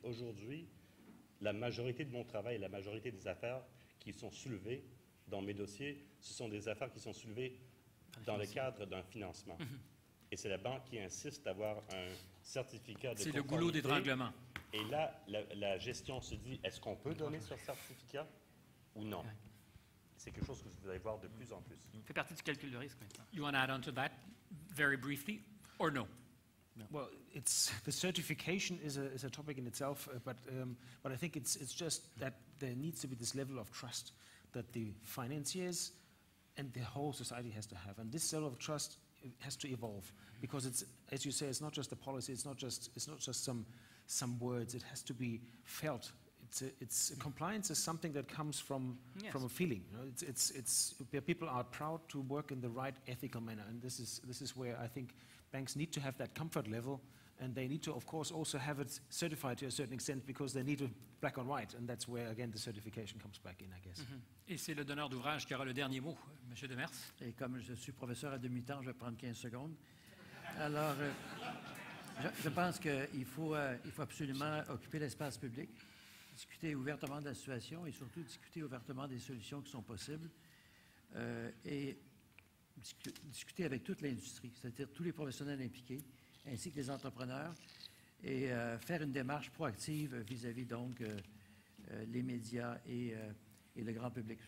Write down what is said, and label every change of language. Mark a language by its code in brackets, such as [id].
[fr] Aujourd'hui, la majorité de mon travail, la majorité des affaires qui sont soulevées dans mes dossiers, ce sont des affaires qui sont soulevées dans le cadre d'un financement. Et c'est la banque qui insiste d'avoir un certificat de conformité. C'est le goulot d'étranglement. Et là, la gestion se dit, est-ce qu'on peut donner ce certificat ou non? C'est quelque chose que vous allez voir de plus en plus. Ça fait partie du calcul de risque maintenant. [en] You want to add on to that very briefly, or no? Well, the certification is a topic in itself, but I think it's just that there needs to be this level of trust that the financiers and the whole society has to have, and this level of trust has to evolve because it's, as you say, it's not just a policy, it's not just some words. It has to be felt. Compliance is something that comes from a feeling. You know? It's where people are proud to work in the right ethical manner, and this is where I think banks need to have that comfort level, and they need to, of course, also have it certified to a certain extent because they need it black on white, and that's where again the certification comes back in, I guess. [fr] Et c'est le donneur d'ouvrage qui aura le dernier mot, M. Demers. Et comme je suis professeur à demi-temps, je vais prendre 15 secondes. Alors, je pense qu'il faut absolument occuper l'espace public, discuter ouvertement de la situation et surtout discuter ouvertement des solutions qui sont possibles et discuter avec toute l'industrie, c'est-à-dire tous les professionnels impliqués, ainsi que les entrepreneurs, et faire une démarche proactive vis-à-vis donc les médias et le grand public.